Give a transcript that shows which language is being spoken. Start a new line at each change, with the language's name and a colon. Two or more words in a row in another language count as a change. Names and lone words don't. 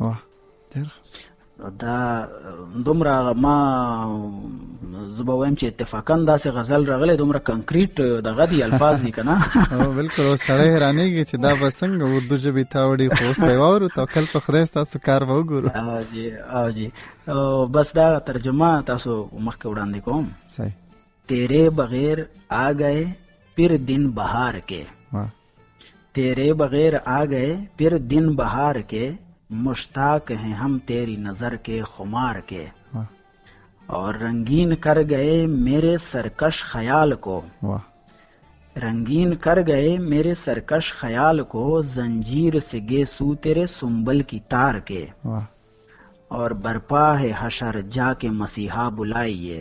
Pashto: دا دومره ما زه به وایم چې اتفاقا داسې غزل راغلی، دومره کنکریټ دغه دي الفاظ دي که نه. بلکل، اوس سړی حیرانېږي چې دا به څنګه اردو ژبې ته وړي، خو اوس به یې واورو، توکل په خدای ستاسو کار به وګورو. جی بس دا ترجمه تاسو مخکې وړاندې کوم.
Urdu: تیرے بغیر آ گئے پھر دن بہار کے، تیرے بغیر آ گئے پھر دن بہار کے، مشتاق ہیں ہم تیری نظر کے خمار کے، اور رنگین کر گئے میرے سرکش خیال کو، رنگین کر گئے میرے سرکش خیال کو، زنجیر سے گیسو تیرے سنبل کی تار کے، اور برپا ہے حشر جا کے مسیحا بلائیے.